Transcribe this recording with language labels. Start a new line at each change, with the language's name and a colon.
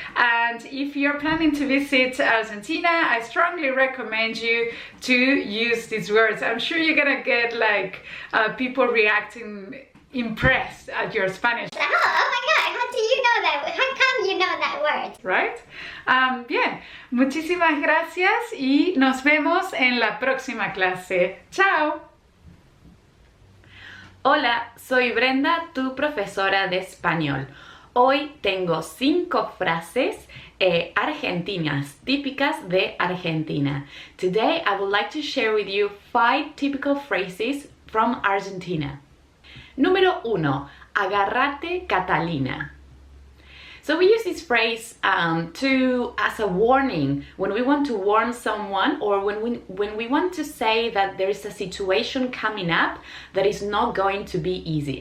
English: And if you're planning to visit Argentina, I strongly recommend you to use these words. I'm sure you're gonna get like people reacting impressed at your Spanish. Oh my God, how do you know that? How come you know that word? Right?
Spanish: Bien, muchísimas gracias y nos vemos en la próxima clase. ¡Chao! Hola, soy Brenda, tu profesora de español. Hoy tengo 5 frases argentinas, típicas de Argentina.
English: Today I would like to share with you 5 typical phrases from Argentina.
Spanish: Número 1. Agárrate, Catalina.
English: So we use this phrase as a warning when we want to warn someone, or when we want to say that there is a situation coming up that is not going to be easy.